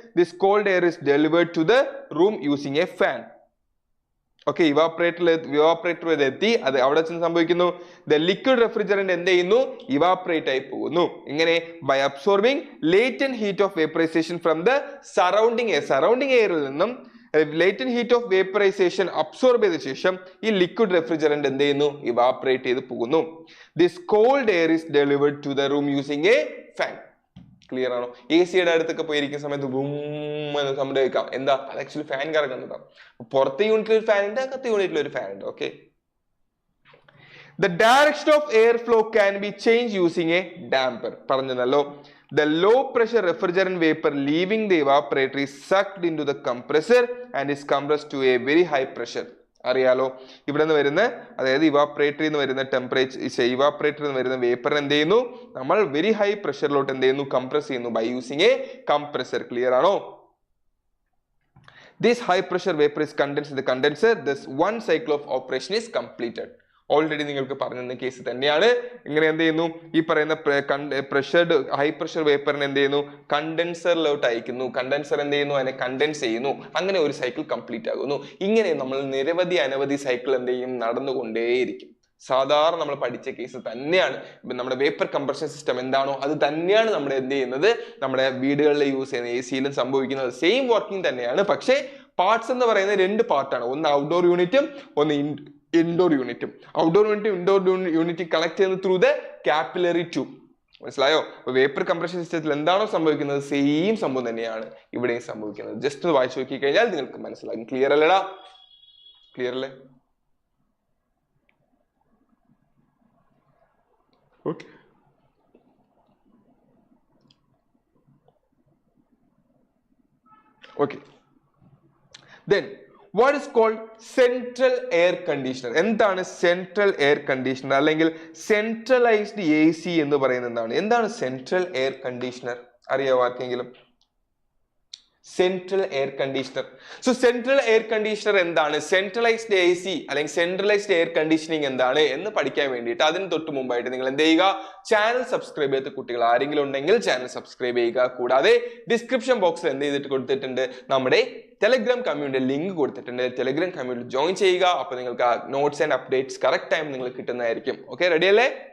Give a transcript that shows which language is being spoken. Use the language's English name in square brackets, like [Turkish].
[English] This cold air is delivered to the room using a fan. [Malayalam] Okay, evaporator എത്തി. അത് അവിടെ ചെന്ന് സംഭവിക്കുന്നു, [English] the liquid refrigerant [Malayalam] എന്ത് ചെയ്യുന്നു? ഇവാപറേറ്റ് ആയി പോകുന്നു. ഇങ്ങനെ [English] by absorbing latent heat of vaporisation from the surrounding [Malayalam] എയറിൽ നിന്നും latent heat of vaporisation absorb ചെയ്ത ശേഷം ഈ ലിക്വിഡ് റെഫ്രിജറന്റ് എന്ത് ചെയ്യുന്നു? ഇവാപറേറ്റ് ചെയ്ത് പോകുന്നു. [English] This cold air is delivered to the room using a fan. [Malayalam] Clear ആണോ? എ സിയുടെ അടുത്തൊക്കെ പോയിരിക്കുന്ന സമയത്ത് എന്ന് സംഭവിക്കാം. എന്താ? അത് ആക്ച്വലി ഫാൻ കറങ്ങുന്നതാണ്. പുറത്തെ യൂണിറ്റിൽ ഒരു ഫാൻ ഉണ്ട്, അകത്തെ യൂണിറ്റിൽ ഒരു ഫാൻ ഉണ്ട്. [English] Okay, the direction of airflow can be changed using a damper. [Malayalam] പറഞ്ഞല്ലോ, [English] the low pressure refrigerant vapor leaving the evaporator is sucked into the compressor and is compressed to a very high pressure. [Malayalam] അറിയാലോ, ഇവിടെ നിന്ന് വരുന്ന, അതായത് ഇവാപറേറ്ററിൽ നിന്ന് വരുന്ന ഇവാപറേറ്ററിൽ നിന്ന് വരുന്ന വേപ്പർ എന്ത് ചെയ്യുന്നു? നമ്മൾ വെരി ഹൈ പ്രഷറിലോട്ട് എന്ത് ചെയ്യുന്നു? കംപ്രസ് ചെയ്യുന്നു [English] By using a compressor. [Malayalam] Clear ആണോ? [English] This high pressure vapor is condensed in the condenser. Thus one cycle of operation is completed. [Malayalam] Already നിങ്ങൾക്ക് പറഞ്ഞ കേസ് തന്നെയാണ്. ഇങ്ങനെ എന്ത് ചെയ്യുന്നു? ഈ പറയുന്ന ഹൈ പ്രഷർ വേപ്പറിന് എന്ത് ചെയ്യുന്നു? കണ്ടൻസറിലോട്ട് അയക്കുന്നു. കണ്ടൻസർ എന്ത് ചെയ്യുന്നു? അതിനെ കണ്ടൻസ് ചെയ്യുന്നു. അങ്ങനെ ഒരു സൈക്കിൾ കംപ്ലീറ്റ് ആകുന്നു. ഇങ്ങനെ നമ്മൾ അനവധി സൈക്കിൾ എന്ത് ചെയ്യും? നടന്നുകൊണ്ടേയിരിക്കും. സാധാരണ നമ്മൾ പഠിച്ച കേസ് തന്നെയാണ്. നമ്മുടെ വേപ്പർ കംപ്രഷൻ സിസ്റ്റം എന്താണോ അത് തന്നെയാണ് നമ്മൾ എന്ത് ചെയ്യുന്നത്? നമ്മുടെ വീടുകളിൽ യൂസ് ചെയ്യുന്ന എ സിയിലും സംഭവിക്കുന്നത്. സെയിം വർക്കിംഗ് തന്നെയാണ്. പക്ഷേ പാർട്സ് എന്ന് പറയുന്നത് രണ്ട് പാർട്ടാണ്. ഒന്ന് ഔട്ട്ഡോർ യൂണിറ്റും ഒന്ന് ഇൻഡോർ യൂണിറ്റും. ഔട്ട്ഡോർ യൂണിറ്റും ഇൻഡോർ യൂണിറ്റും കണക്ട് ചെയ്യുന്നത് [English] Through the capillary tube. [Malayalam] മനസ്സിലായോ? അപ്പൊ വേപ്പർ കംപ്രഷൻ സിസ്റ്റത്തിൽ എന്താണോ സംഭവിക്കുന്നത് സെയിം സംഭവം തന്നെയാണ് ഇവിടെയും സംഭവിക്കുന്നത്. ജസ്റ്റ് ഒന്ന് വായിച്ചു നോക്കി കഴിഞ്ഞാൽ നിങ്ങൾക്ക് മനസ്സിലാകും. ക്ലിയർ അല്ലടാ? ക്ലിയർ അല്ലേ? [English] Okay, okay. Then what is called central air conditioner. [Malayalam] എന്താണ് central air conditioner അല്ലെങ്കിൽ centralized AC എന്ന് പറയുന്നത് എന്താണ്? എന്താണ് central air conditioner? അറിയാവോ ആർക്കെങ്കിലും? Central air conditioner. So central air conditioner എന്താണ്? Centralized AC അല്ലെങ്കിൽ centralized air conditioning എന്താണ് എന്ന് പഠിക്കാൻ വേണ്ടിയിട്ട് അതിന് തൊട്ട് മുമ്പായിട്ട് നിങ്ങൾ എന്ത് ചെയ്യുക? ചാനൽ സബ്സ്ക്രൈബ് ചെയ്ത കുട്ടികൾ ആരെങ്കിലും ഉണ്ടെങ്കിൽ ചാനൽ സബ്സ്ക്രൈബ് ചെയ്യുക. കൂടാതെ ഡിസ്ക്രിപ്ഷൻ ബോക്സിൽ എന്ത് ചെയ്തിട്ട് കൊടുത്തിട്ടുണ്ട്? നമ്മുടെ ടെലഗ്രാം കമ്മ്യൂണിറ്റി ലിങ്ക് കൊടുത്തിട്ടുണ്ട്. ടെലഗ്രാം കമ്മ്യൂണിറ്റി ജോയിൻ ചെയ്യുക. അപ്പോൾ നിങ്ങൾക്ക് ആ notes and updates correct time നിങ്ങൾക്ക് കിട്ടുന്നതായിരിക്കും. ഓക്കെ, റെഡി അല്ലേ?